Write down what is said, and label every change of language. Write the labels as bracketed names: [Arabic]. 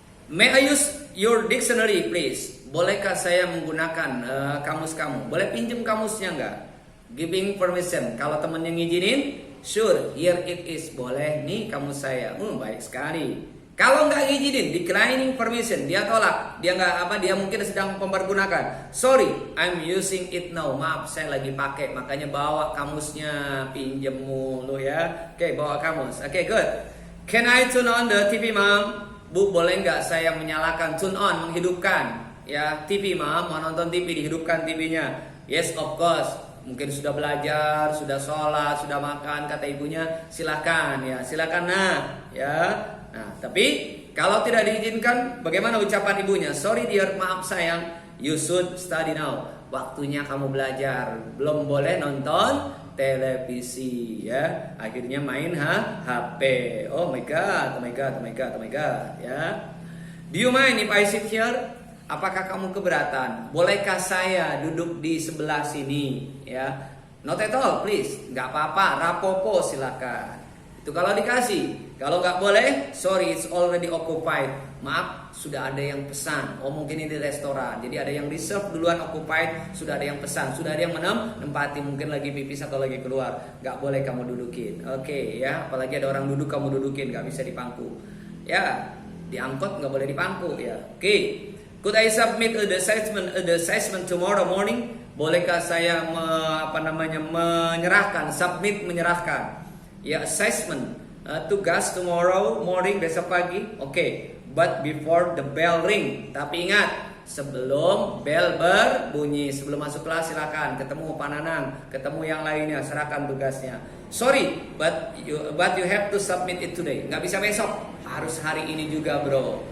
[English] May I use your dictionary, please? [Indonesian] Bolehkah saya menggunakan kamus kamu? Boleh pinjam kamusnya nggak? Giving permission. Kalau temennya ngizinin, [English] sure, here it is. [Indonesian] Boleh nih kamus saya. Baik sekali. Kalau nggak ngizinin, declining permission, dia tolak. Dia dia mungkin sedang mempergunakan. [English] Sorry, I'm using it now. [Indonesian] Maaf, saya lagi pakai. Makanya bawa kamusnya, pinjam mulu ya. Oke, bawa kamus. Oke, good. [English] Can I turn on the TV, Mom? [Indonesian] Bu, boleh nggak saya menyalakan, turn on, menghidupkan ya TV, Mom, mau nonton TV, dihidupkan TV-nya. [English] Yes, of course. [Indonesian] Mungkin sudah belajar, sudah sholat, sudah makan, kata ibunya, silakan ya, silakan ya. Nah, tapi kalau tidak diizinkan, bagaimana ucapan ibunya? [English] Sorry dear, [Indonesian] maaf sayang, [English] you should study now. [Indonesian] Waktunya kamu belajar, belum boleh nonton televisi ya. Akhirnya main HP. [English] Oh my god, oh my god, [Indonesian] oh my god, oh my god ya. [English] Do you mind if I sit here? [Indonesian] Apakah kamu keberatan? Bolehkah saya duduk di sebelah sini ya? [English] Not at all, please. [Indonesian] Nggak apa-apa, rapopo silakan. Itu kalau dikasih. Kalau nggak boleh, [English] sorry, it's already occupied. [Indonesian] Maaf, sudah ada yang pesan. Oh, mungkin ini restoran. Jadi ada yang reserve duluan, occupied. Sudah ada yang pesan. Sudah ada yang menempati. Mungkin lagi pipis atau lagi keluar. Nggak boleh kamu dudukin. Oke, ya. Apalagi ada orang duduk, kamu dudukin. Nggak bisa dipangku. Ya, diangkut nggak boleh dipangku. Ya, oke. [English] Could I submit the assessment tomorrow morning? [Indonesian] Bolehkah saya menyerahkan, menyerahkan ya assessment tugas [English] tomorrow morning, [Indonesian] besok pagi. Oke. [English] But before the bell ring. [Indonesian] Tapi ingat, sebelum bell berbunyi, sebelum masuk kelas silakan ketemu Pak Nanang, ketemu yang lainnya, serahkan tugasnya. [English] Sorry, but you have to submit it today. [Indonesian] Nggak bisa besok, harus hari ini juga bro.